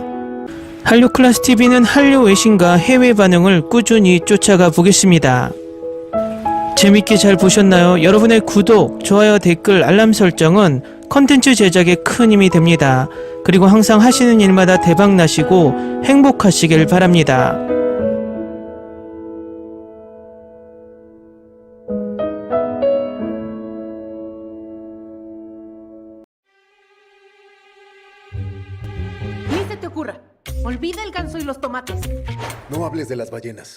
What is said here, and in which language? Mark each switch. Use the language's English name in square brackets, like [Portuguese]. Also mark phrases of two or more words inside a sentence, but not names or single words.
[Korean] 한류 클래스 TV는 한류 외신과 해외 반응을 꾸준히 쫓아가 보겠습니다. 재밌게 잘 보셨나요? 여러분의 구독, 좋아요, 댓글, 알람 설정은 컨텐츠 제작에 큰 힘이 됩니다. 그리고 항상 하시는 일마다 대박 나시고 행복하시길 바랍니다. [Spanish] Ni se te ocurra. Olvida el ganso y los tomates. No hables de las ballenas.